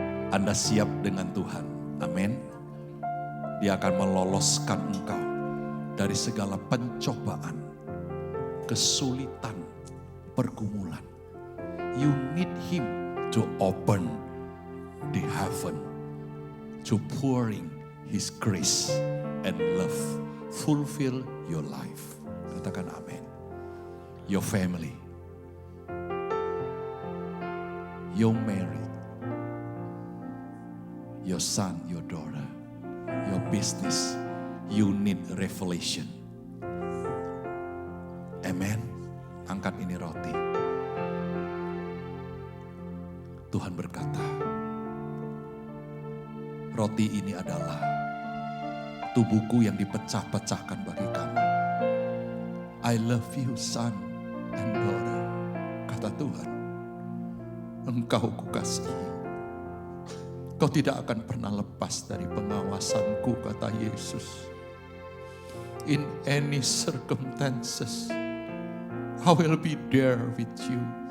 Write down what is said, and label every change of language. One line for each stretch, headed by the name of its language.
Indonesian: Anda siap dengan Tuhan. Amin. Dia akan meloloskan engkau dari segala pencobaan, kesulitan, pergumulan.
English: You need Him to open the heaven, to pouring His grace and love, fulfill your life.
Indonesian: Katakan amin.
English: Your family, your married, your son, your daughter, your business, you need revelation.
Indonesian: Amen. Angkat ini roti. Tuhan berkata, roti ini adalah tubuhku yang dipecah-pecahkan bagi kamu.
English: I love you, son and daughter.
Indonesian: Kata Tuhan, engkau kukasihi. Kau tidak akan pernah lepas dari pengawasanku, kata Yesus.
English: In any circumstances, I will be there with you.